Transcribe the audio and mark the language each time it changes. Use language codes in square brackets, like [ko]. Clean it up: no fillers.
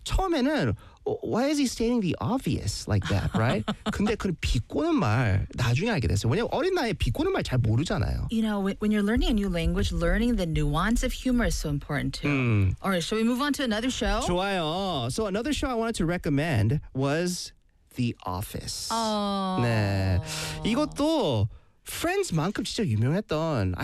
[ko] 처음에는 [en] Why is he stating the obvious like that, right? [ko] 근데 그 비꼬는 말 나중에 알게 됐어요. 왜냐면 어린 나이에 비꼬는 말 잘 모르잖아요. [en] You know, when you're learning a new language, learning the nuance of humor is so important too. All right, shall we move on to another show? [ko] 좋아요. [en] So another show I wanted to recommend was The Office. Oh. [ko] 네. 이것도 Friends만큼 진짜 유명했던.